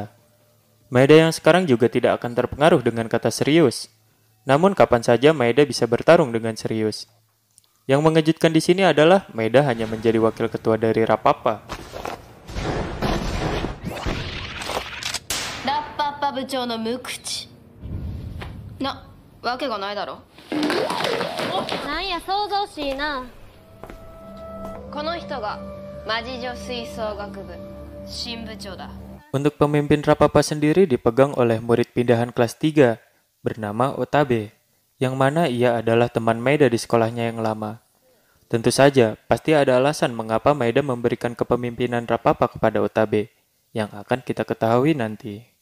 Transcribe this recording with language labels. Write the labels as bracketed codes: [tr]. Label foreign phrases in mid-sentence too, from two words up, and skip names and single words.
[id] Maeda yang sekarang juga tidak akan terpengaruh dengan kata serius. Namun kapan saja Maeda bisa bertarung dengan serius. Yang mengejutkan di sini adalah Maeda hanya menjadi wakil ketua dari Rapapa. [ja] Rapapa 部長の無口なわけがないだろ。なんや想像しいな。この人が魔事女吹奏楽部新部長だ。 [id] Untuk pemimpin Rapapa sendiri dipegang oleh murid pindahan kelas 3 bernama Otabe, yang mana ia adalah teman Maeda di sekolahnya yang lama. Tentu saja, pasti ada alasan mengapa Maeda memberikan kepemimpinan Rapapa kepada Otabe, yang akan kita ketahui nanti.